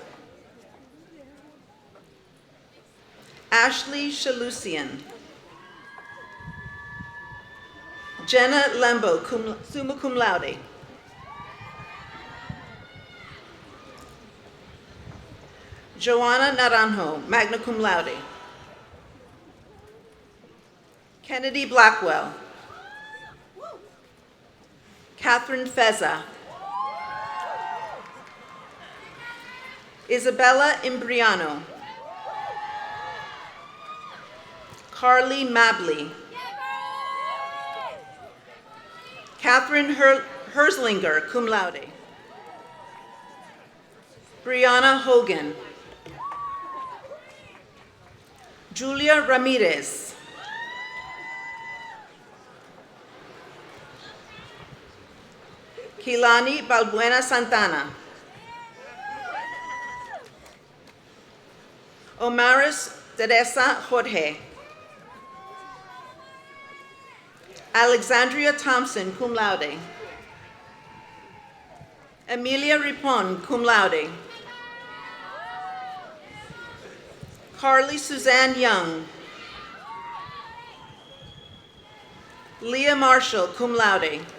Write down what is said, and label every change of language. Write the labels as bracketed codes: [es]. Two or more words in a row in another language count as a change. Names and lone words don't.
[en] Ashley Shalusian. Jenna Lembo, [la] summa cum laude. [en] Joanna Naranjo, [la] magna cum laude. [en] Kennedy Blackwell. Catherine Feza. Isabella Imbriano. Carly Mabley. Catherine Herslinger, [la] cum laude. [en] Brianna Hogan. Julia Ramirez. Kilani Balbuena Santana. Omaris Teresa Jorge. Alexandria Thompson, [la] cum laude. [en] Emilia Ripon, [la] cum laude. [en] Carly Suzanne Young. Leah Marshall, [la] cum laude.